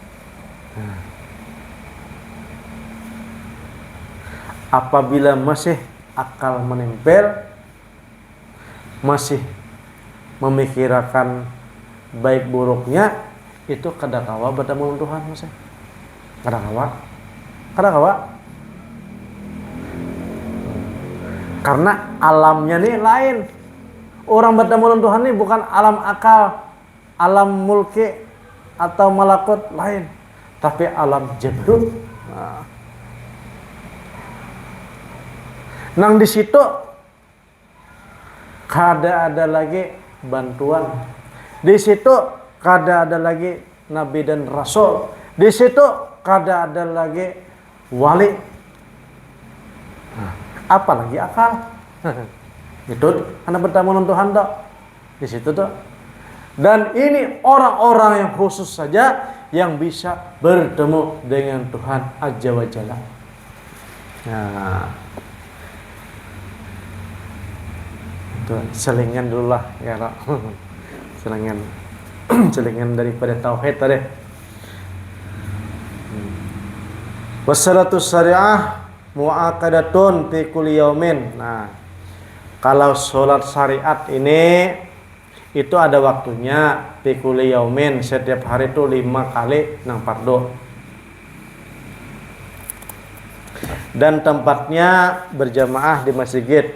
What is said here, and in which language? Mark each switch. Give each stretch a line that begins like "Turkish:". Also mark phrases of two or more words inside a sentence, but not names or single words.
Banjar: Apabila masih akal menempel, masih memikirkan baik buruknya, itu kada kawa bertemu dengan Tuhan masih. Kada kawa. Karena alamnya nih lain. Orang bertemu dengan Tuhan nih bukan alam akal, alam mulki atau malakut lain, tapi alam jabrut. Nang di situ kada ada lagi bantuan. Di situ kada ada lagi nabi dan rasul. Di situ kada ada lagi wali. Apalagi akal.
Indonesian: Itu Anda bertemu dengan Tuhan dok. Di situ tuh. Dan ini orang-orang yang khusus saja yang bisa bertemu dengan Tuhan
Arabic: عز وجل.
Banjar: Nah, itu selingan dulu lah ya dok. Selingan daripada tauhid tadi.
Arabic: والصلاة الشرعية مؤقتة في كل يوم.
Banjar: Nah, kalau sholat syariat ini itu ada waktunya
Arabic: في كل يوم,
Banjar: setiap hari itu 5 kali nang fardu.
Indonesian: Dan tempatnya berjamaah di masjid.